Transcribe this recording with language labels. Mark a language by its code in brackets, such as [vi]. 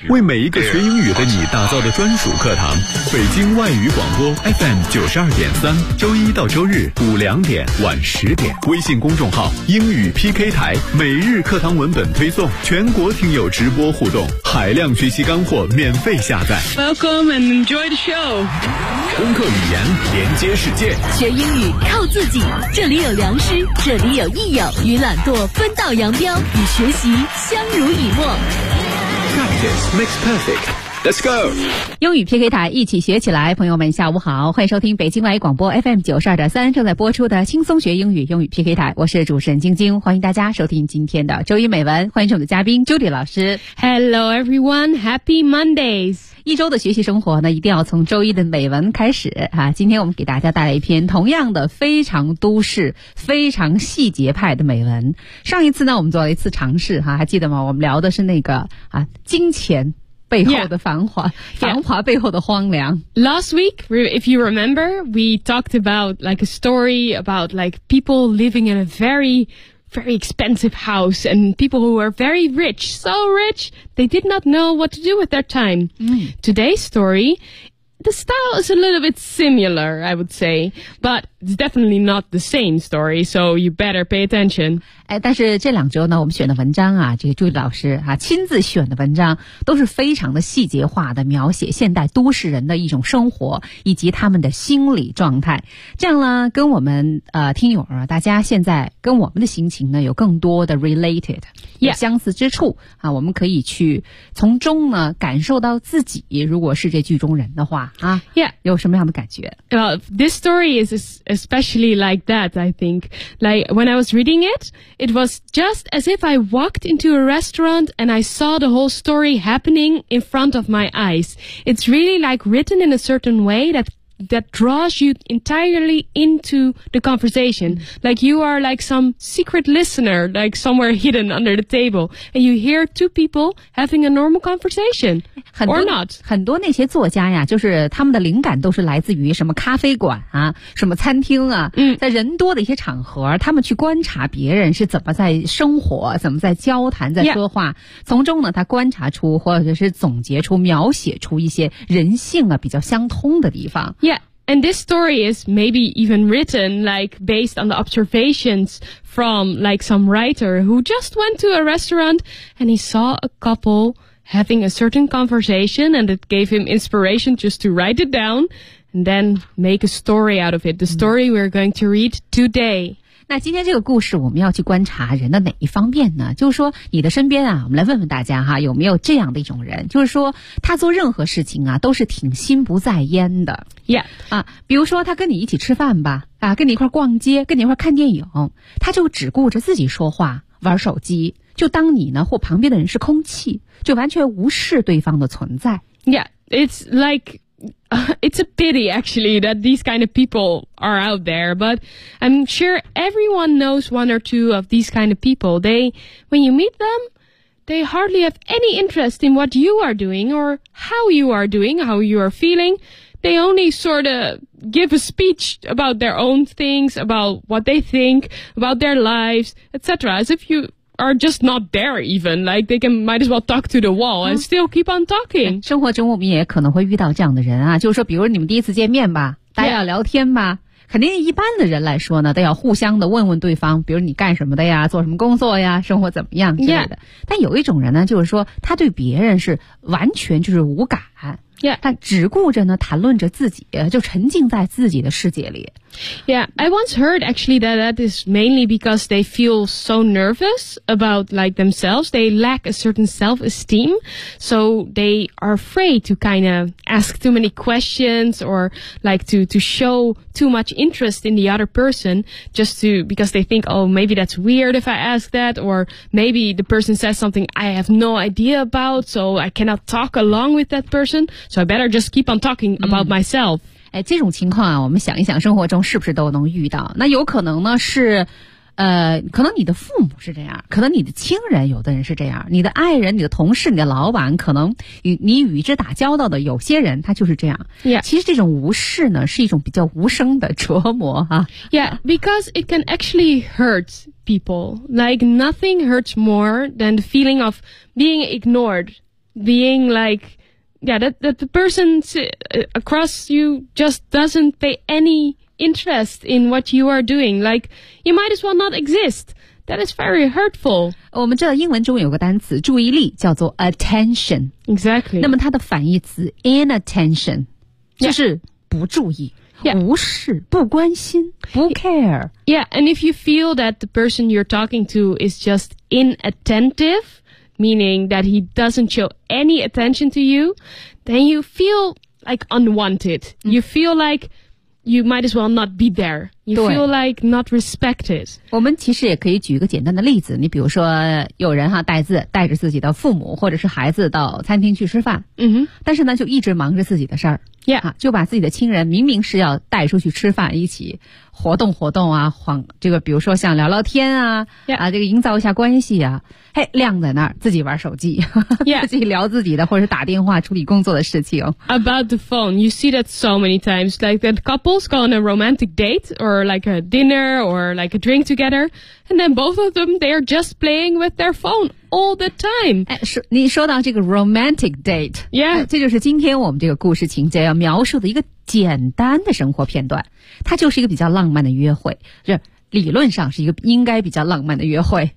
[zh] 为每一个学英语的你打造的专属课堂，北京外语广播 FM 92.3，周一到周日5-2点晚10点，微信公众号英语 PK 台，每日课堂文本推送，全国听友直播互动，海量学习干货免费下载。 [en] Welcome and enjoy the show。 [zh] 攻克语言，连接世界，学英语靠自己。这里有良师，这里有益友，与懒惰分道扬镳，与学习相濡以沫。 [en] Practice makes perfect. Let's go! [zh] 英语 PK 台一起学起来，朋友们下午好，欢迎收听北京外语广播 FM 92.3正在播出的轻松学英语英语 PK 台，我是主持人晶晶，欢迎大家收听今天的周一美文，欢迎我们的嘉宾 Judy 老师。 [en] Hello everyone, happy Mondays! [zh] 一周的学习生活呢，一定要从周一的美文开始啊，今天我们给大家带来一篇同样的非常都市、非常细节派的美文。上一次呢，我们做了一次尝试啊，还记得吗？我们聊的是那个啊，金钱。背后的繁华 繁华背后的荒凉。 [en] Last week, if you remember, we talked about like a story about like people living in a very, very expensive house and people who are very rich, so rich, they did not know what to do with their time. Today's story, the style is a little bit similar, I would say, but it's definitely not the same story, so you better pay attention. [zh] 哎，但是这两周呢，我们选的文章啊，这个朱莉老师啊亲自选的文章，都是非常的细节化的描写现代都市人的一种生活以及他们的心理状态。这样呢，跟我们听友啊，大家现在跟我们的心情呢有更多的 [en] related， [zh] 有相似之处、 [en] yeah. [zh] 啊，我们可以去从中呢感受到自己如果是这剧中人的话啊， [en] yeah. [zh] 有什么样的感觉 [en] ？Well, this story is especially like that. I think, like when I was reading it. It was just as if I walked into a restaurant and I saw the whole story happening in front of my eyes. It's really like written in a certain way that draws you entirely into the conversation. Like you are like some secret listener, like somewhere hidden under the table. And you hear two people having a normal conversation. Or not. [zh] 很多那些作家呀，就是他们的灵感都是来自于什么咖啡馆啊，什么餐厅啊，在人多的一些场合，他们去观察别人是怎么在生活，怎么在交谈，在说话。从中呢，他观察出或者是总结出，描写出一些人性啊，比较相通的地方。 [en] Yeah, and this story is maybe even written like based on the observations from like some writer who just went to a restaurant and he saw a couple having a certain conversation and it gave him inspiration just to write it down and then make a story out of it. The story we're going to read today. [zh] 那今天这个故事我们要去观察人的哪一方面呢？就是说你的身边啊，我们来问问大家哈，有没有这样的一种人，就是说他做任何事情啊都是挺心不在焉的。 [en] Yeah. [zh] 啊，比如说他跟你一起吃饭吧，啊，跟你一块逛街，跟你一块看电影，他就只顾着自己说话玩手机，就当你呢或旁边的人是空气，就完全无视对方的存在。 [en] Yeah, it's likeit's a pity actually that these kind of people are out there, but I'm sure everyone knows one or two of these kind of people. They, when you meet them, they hardly have any interest in what you are doing or how you are doing, how you are feeling. They only sort of give a speech about their own things, about what they think, about their lives, etc. As if youare just not there even, like they can might as well talk to the wall and still keep on talking. [zh] 生活中我们也可能会遇到这样的人啊，就是说比如你们第一次见面吧，大家要聊天吧、 [en] yeah. [zh] 肯定一般的人来说呢，都要互相的问问对方，比如你干什么的呀，做什么工作呀，生活怎么样之类的。 [en] Yeah. [zh] 但有一种人呢，就是说他对别人是完全就是无感。 [en] Yeah. [zh] 他只顾着呢谈论着自己，就沉浸在自己的世界里。 [en] Yeah, I once heard actually that that is mainly because they feel so nervous about like themselves. They lack a certain self-esteem, so they are afraid to kind of ask too many questions or like to show too much interest in the other person just to, because they think, oh, maybe that's weird if I ask that, or maybe the person says something I have no idea about, so I cannot talk along with that person, so I better just keep on talking about myself. [zh] 哎，这种情况啊，我们想一想，生活中是不是都能遇到？那有可能呢，是，可能你的父母是这样，可能你的亲人有的人是这样，你的爱人、你的同事、你的老板，可能你与之打交道的有些人他就是这样。 [en] Yeah. [zh] 其实这种无视呢，是一种比较无声的折磨哈。 [en] Yeah, because it can actually hurt people. Like nothing hurts more than the feeling of being ignored, being like. Yeah, that the person across you just doesn't pay any interest in what you are doing. Like, you might as well not exist. That is very hurtful. [zh] 我们知道英文中有个单词注意力叫做 attention. [en] Exactly. [zh] 那么它的反义词 inattention 就是不注意、 [en] yeah. [zh] 无视不关心不 [en] care. Yeah, and if you feel that the person you're talking to is just inattentive,meaning that he doesn't show any attention to you, then you feel like unwanted. You feel like you might as well not be there. You feel like not respected. [zh] 我们其实也可以举一个简单的例子，你比如说有人哈带着自己的父母或者是孩子到餐厅去吃饭，但是呢就一直忙着自己的事儿。 [en] Yeah. [zh] 啊、就把自己的亲人明明是要带出去吃饭一起活动活动啊，晃这个比如说像聊聊天啊、 [en] yeah. [zh] 啊这个营造一下关系啊，嘿晾在那儿自己玩手机、 [en] yeah. [zh] 自己聊自己的或者打电话处理工作的事情。 [en] About the phone, you see that so many times, like that couples go on a romantic date or like a dinner or like a drink together, and then both of them, they are just playing with their phone. All the time. [zh] 哎，你说到这个 [en] romantic date. Yeah. [zh] 这就是今天我们这个故事情节要描述的一个简单的生活片段。它就是一个比较浪漫的约会。是理论上是一个应该比较浪漫的约会。